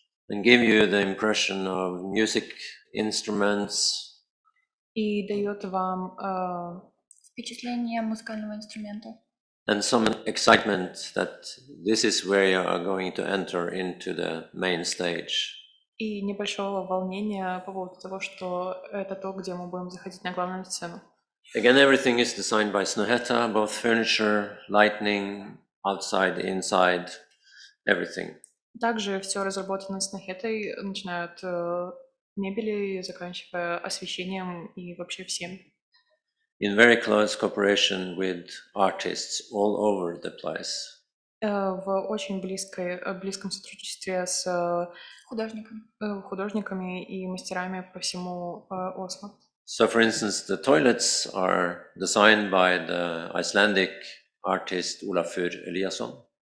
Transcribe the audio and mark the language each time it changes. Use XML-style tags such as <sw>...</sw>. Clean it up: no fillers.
<en>And give you the impression of music instruments.</en> <ru>И дает вам Впечатление музыкального инструмента.</ru> <en>And some excitement that this is where you are going to enter into the main stage.</en> <ru>И небольшого волнения по поводу того, что это то, где мы будем заходить на главную сцену.</ru> <en>Again, everything is designed by Snohetta, both furniture, lighting, outside, inside, everything.</en> <ru>Также все разработано с Нохетой, начиная от мебели, заканчивая освещением и вообще всем.</ru> <en>In very close cooperation with artists all over the place.</en> <ru>В очень близком сотрудничестве с художниками и мастерами по всему Осло.</ru> <en>So, for instance, the toilets are designed by the Icelandic artist Olafur Eliasson.</en>